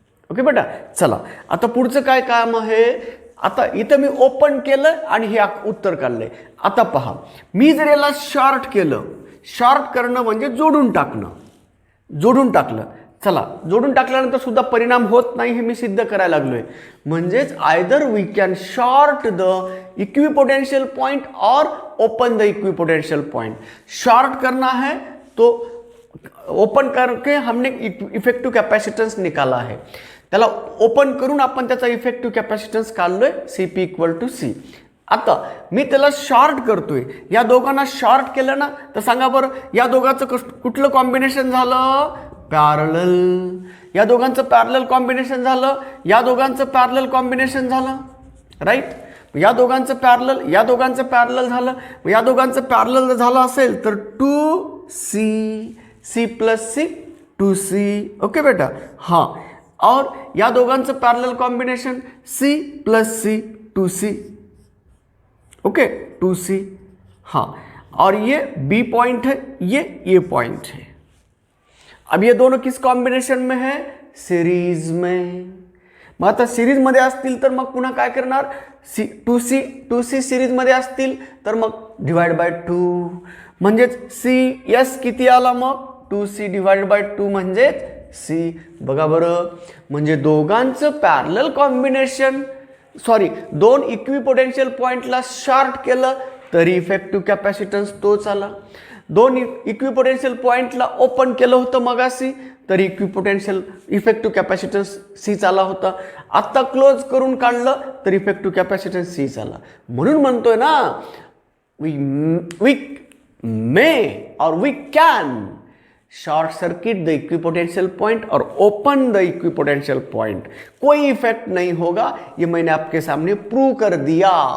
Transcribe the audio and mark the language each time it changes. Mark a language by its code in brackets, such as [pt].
[mr] Okay बेटा, चला आता पुढचं काय काम आहे. आता इथं मी ओपन केलं आणि हे उत्तर काढलंय. आता पहा, मी जर याला शॉर्ट केलं, शॉर्ट करणं म्हणजे जोडून टाकलं. चला, जोडून टाकल्यानंतर सुद्धा परिणाम होत नाही हे मी सिद्ध करायला लागलोय. म्हणजेच [en] Either we can short the equipotential point और open the equipotential point. [hi] Short करना है तो ओपन करके हमने इफेक्टिव कॅपॅसिटन्स निकाला [mr] आहे, त्याला ओपन करून आपण त्याचा इफेक्टिव्ह कॅपॅसिटन्स काढलोय CP = C. आता मी त्याला शॉर्ट करतोय, या दोघांना शॉर्ट केलं ना, तर सांगा बरं या दोघांचं कुठलं कॉम्बिनेशन झालं, पॅरलल. या दोघांचं पॅरलल कॉम्बिनेशन झालं, या दोघांचं पॅरलल कॉम्बिनेशन झालं, राईट. या दोघांचं पॅरलल, या दोघांचं पॅरलल झालं. या दोघांचं पॅरलल झालं असेल तर 2C, C + C 2C. Okay बेटा, हां. और या दोघांचं parallel combination C + C 2C. Okay, 2C. [hi] हाँ, और ये B पॉइंट है, ये पॉइंट है. अब ये दोनों किस कॉम्बिनेशन में है, सीरीज में. [mr] मग आता सीरीज मध्ये असतील तर मग पुन्हा काय करणार, 2C सीरीज मध्ये असतील तर मग /2. म्हणजेच CS किती आला मग, 2C/2 म्हणजेच C. बघा बरं, म्हणजे दोघांचं पॅरलल कॉम्बिनेशन, दोन इक्विपोटेन्शियल पॉइंटला शॉर्ट केलं तरी इफेक्टिव्ह कॅपॅसिटन्स तोच आला. दोन इक्विपोटेन्शियल पॉइंटला ओपन केलं होतं मगाशी तरी इफेक्टिव्ह कॅपॅसिटन्स C आला होता. आता क्लोज करून काढलं तर इफेक्टिव्ह कॅपॅसिटन्स C आला. म्हणून म्हणतोय ना, [en] We may और we can short circuit the equipotential point और open the equipotential point. [hi] कोई इफेक्ट नहीं होगा, ये मैंने आपके सामने प्रूव कर दिया.